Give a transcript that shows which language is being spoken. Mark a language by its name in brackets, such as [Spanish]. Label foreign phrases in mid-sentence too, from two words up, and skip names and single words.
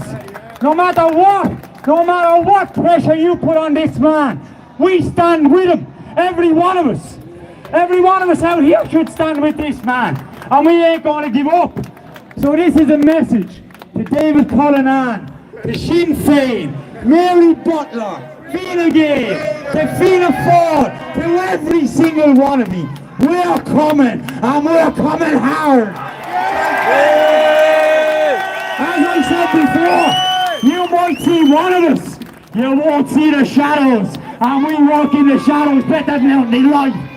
[English] No matter what pressure you put on this man, we stand with him. Every one of us out here should stand with this man, and we ain't going to give up. So this is a message to David Cullinan, to Sinn Féin, Mary Butler, Fianna Gael, to Fianna Fáil, to every single one of you. We're coming, and we're coming hard. As I said before, you might see one of us, you won't see the shadows, and we walk in the shadows better than out in the light.